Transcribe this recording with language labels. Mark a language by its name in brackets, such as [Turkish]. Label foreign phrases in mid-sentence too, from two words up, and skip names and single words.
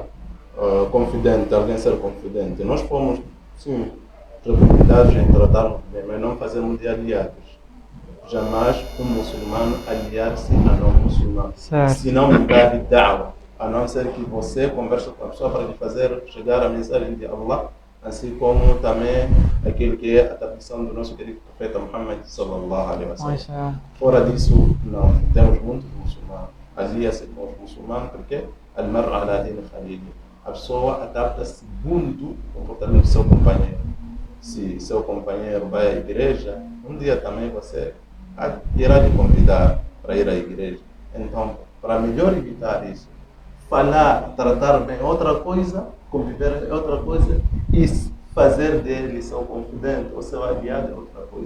[Portuguese] Confidente, alguém ser confidente. Nós fomos, sim, recomendados em tratarmos bem, mas não fazemos de aliados. Jamais um muçulmano aliar-se a não muçulmano. Se não mudar de da'wa, a não ser que você converse com a pessoa para lhe fazer chegar a mensagem de Allah, assim como também aquilo que é a tradição do nosso querido profeta Muhammad [Arabic] صلى الله عليه وسلم. [Portuguese] Fora disso, não. Temos muitos muçulmanos. Alia-se com os muçulmanos porque [Arabic] المرء على دين خليله. [Portuguese] A pessoa adapta segundo o comportamento do seu companheiro. Se seu companheiro vai à igreja, um dia também você irá lhe convidar para ir à igreja. Então, para melhor evitar isso, falar, tratar bem outra coisa, conviver é outra coisa, e fazer dele seu confidente ou seu aliado é outra coisa.